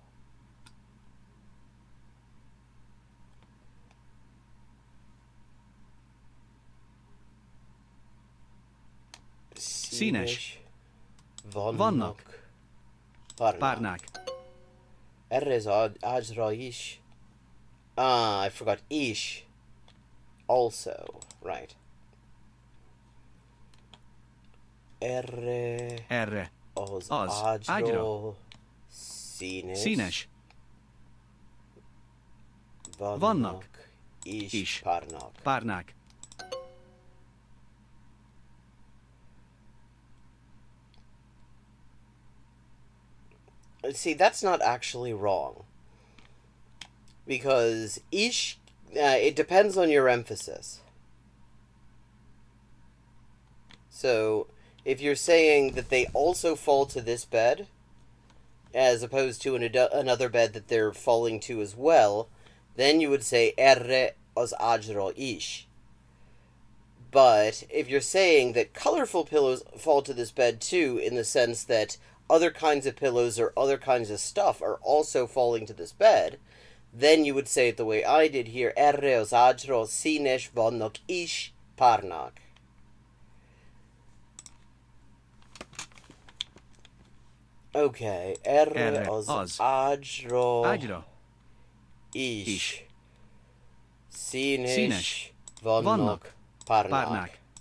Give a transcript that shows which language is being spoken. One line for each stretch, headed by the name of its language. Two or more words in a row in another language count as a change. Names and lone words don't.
Hungarian: Színes. Vannak párnák. Erre az ágyra is.
English: I forgot ish. Also, right.
Hungarian: Erre az ágyra. Színes. Vannak is párnák.
English: See, that's not actually wrong. Because ish, it depends on your emphasis. So, if you're saying that they also fall to this bed, as opposed to another bed that they're falling to as well, then you would say
Hungarian: erre az ágyra is.
English: But if you're saying that colorful pillows fall to this bed too, in the sense that other kinds of pillows or other kinds of stuff are also falling to this bed, then you would say it the way I did here,
Hungarian: erre az ágyra színes vannak is párnák. Okay, erre az ágyra is színes vannak párnák.